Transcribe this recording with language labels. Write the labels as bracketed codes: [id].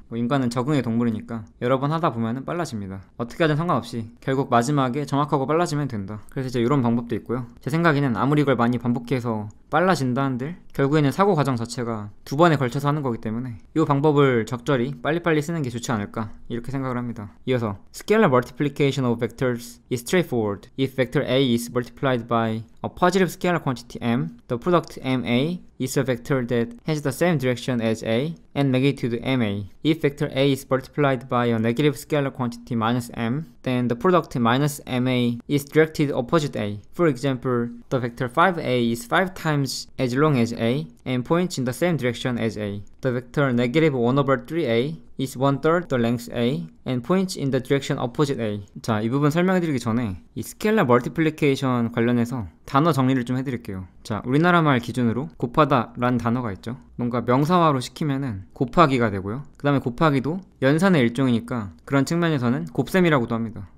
[ko] 뭐 인간은 적응의 동물이니까 여러 번 하다 보면 빨라집니다. 어떻게 하든 상관없이 결국 마지막에 정확하고 빨라지면 된다. 그래서 이제 이런 방법도 있고요. 제 생각에는 아무리 이걸 많이 반복해서 빨라진다 한들 결국에는 사고 과정 자체가 두 번에 걸쳐서 하는 거기 때문에 이 방법을 적절히 빨리빨리 쓰는 게 좋지 않을까 이렇게 생각을 합니다. 이어서 [en] Scalar multiplication of vectors is straightforward. If vector A is multiplied by a positive scalar quantity m, the product ma is a vector that has the same direction as a and magnitude ma. If vector A is multiplied by a negative scalar quantity minus m, then the product minus ma is directed opposite a. For example, the vector 5a is 5 times as long as a and points in the same direction as a. The vector negative 1 over 3a is 1/3 the length a and points in the direction opposite a. [ko] 자, 이 부분 설명해드리기 전에 이 스케일러 멀티플리케이션 관련해서 단어 정리를 좀 해드릴게요. 자, 우리나라 말 기준으로 곱하다 라는 단어가 있죠. 뭔가 명사화로 시키면은 곱하기가 되고요. 그 다음에 곱하기도 연산의 일종이니까 그런 측면에서는 곱셈이라고도 합니다.